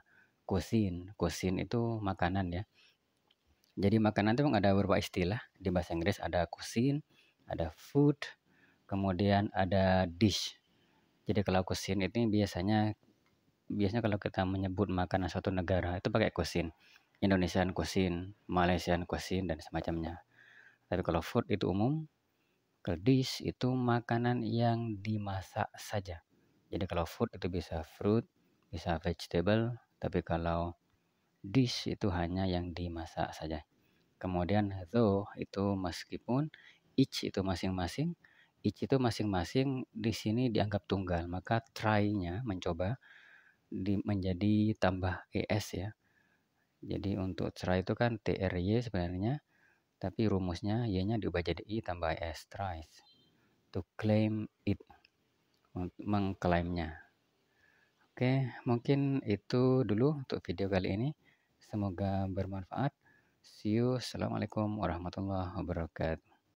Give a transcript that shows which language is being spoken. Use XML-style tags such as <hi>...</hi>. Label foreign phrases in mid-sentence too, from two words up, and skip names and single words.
<id>Cuisine itu makanan ya. Jadi makanan itu memang ada beberapa istilah. Di bahasa Inggris ada cuisine, ada food, kemudian ada dish. Jadi kalau cuisine itu biasanya kalau kita menyebut makanan suatu negara itu pakai cuisine.</id> <en>Indonesian cuisine, Malaysian cuisine,</en> <id>dan semacamnya. Tapi kalau food itu umum, kalau dish itu makanan yang dimasak saja. Jadi kalau food itu bisa fruit, bisa vegetable, tapi kalau dish itu hanya yang dimasak saja. Kemudian though itu meskipun, each itu masing-masing, di sini dianggap tunggal, maka try-nya mencoba menjadi tambah es ya. Jadi untuk try itu kan try sebenarnya, tapi rumusnya y-nya diubah jadi i tambah s, tries.</id> <en>To claim it,</en> <id>untuk mengklaimnya. Oke, mungkin itu dulu untuk video kali ini. Semoga bermanfaat.</id> <en>See you.</en> <ar>السلام عليكم ورحمة الله وبركاته.</ar>